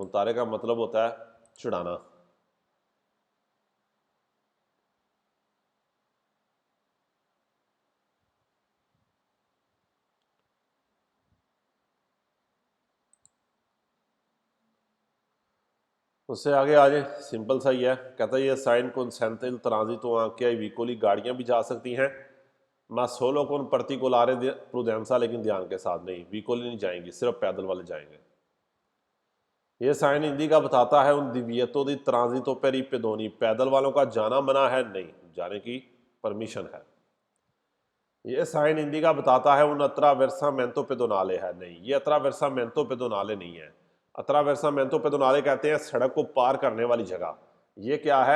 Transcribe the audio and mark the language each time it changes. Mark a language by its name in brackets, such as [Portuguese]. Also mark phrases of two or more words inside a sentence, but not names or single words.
[Hindi] मुंतारे का मतलब होता है चिढ़ाना। उससे आगे आ जाए, सिंपल सा ही है। कहता है ये साइन [Italian] consente il transito anche ai veicoli, [Hindi] गाड़ियां भी जा सकती हैं, [Italian] ma solo con particolare prudenza, [Hindi] लेकिन ध्यान के साथ नहीं, व्हीकल नहीं जाएंगी, सिर्फ पैदल वाले जाएंगे। ये साइन हिंदी का बताता है [Italian] un divieto di transito per i pedoni, [Hindi] पैदल वालों का जाना मना है, नहीं, जाने की परमिशन है। ये साइन हिंदी का बताता है [Italian] un attraversamento pedonale [Hindi] है, नहीं, ये [Italian] attraversamento pedonale [Hindi] नहीं है। [Italian] attraversamento pedonale [Hindi] कहते हैं सड़क को पार करने वाली जगह। ये क्या है?